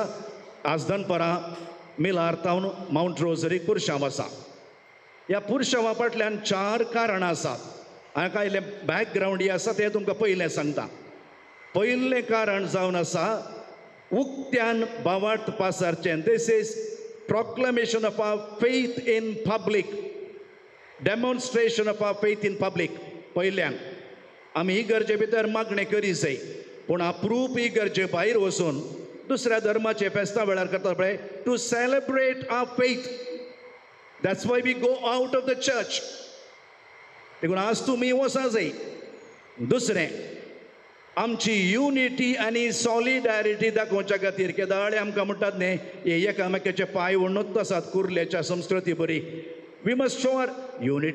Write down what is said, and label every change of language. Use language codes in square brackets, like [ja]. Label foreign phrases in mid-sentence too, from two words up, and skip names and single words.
[kok] आज दनपारां मिलार टावन माउंट रोजरीक पुरशांव आसा. ह्या पुरशांवा फाटल्यान 4 कारणां आसात. हाका इल्लें बॅकग्रावंड ही आसा तें तुमकां पयलें सांगता. पयलें कारण जावन आसा उक्त्यान भावार्थ पासारचें. [en] This is proclamation of our faith in public, demonstration of our faith in public. [kok] पयल्यान आमी इगर्जे भितर मागणें करी जाय, पूण अप्रूप इगर्जे भायर वचून दुसऱ्या धर्माचे फेस्ता वेळार करता पळय, [en] to celebrate our faith. That's why we go out of the church. [kok] देखून आज तुमी वचा जाय. दुसरें, आमची युनिटी आनी सॉलिडॅरिटी दाखोवच्या खातीर केदाळे आमकां म्हणटात न्ही, हे एकामेकाचे पांय वणूच आसात कुर्लेच्या संस्कृती बरी. [en] We must show our unity.